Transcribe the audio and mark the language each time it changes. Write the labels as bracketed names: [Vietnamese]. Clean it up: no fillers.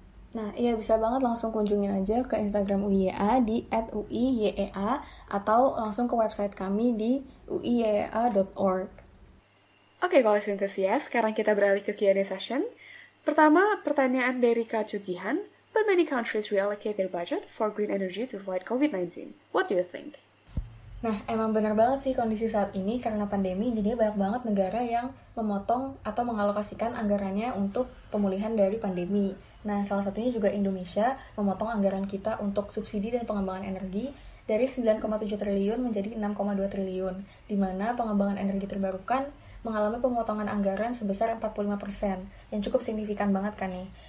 [Indonesian] Nah, iya, bisa banget langsung kunjungin aja ke Instagram UIA di @uiyea atau langsung ke website kami di uiyea.org. Oke, kalau antusias, sekarang kita beralih ke Q&A session. Pertama, pertanyaan dari Kak Cujihan. [English] But many countries reallocate their budget for green energy to fight COVID-19. What do you think? [Indonesian] Nah, emang benar banget sih kondisi saat ini karena pandemi, jadi banyak banget negara yang memotong atau mengalokasikan anggarannya untuk pemulihan dari pandemi. Nah, salah satunya juga Indonesia memotong anggaran kita untuk subsidi dan pengembangan energi dari 9,7 triliun menjadi 6,2 triliun, di mana pengembangan energi terbarukan mengalami pemotongan anggaran sebesar 45%, yang cukup signifikan banget kan nih.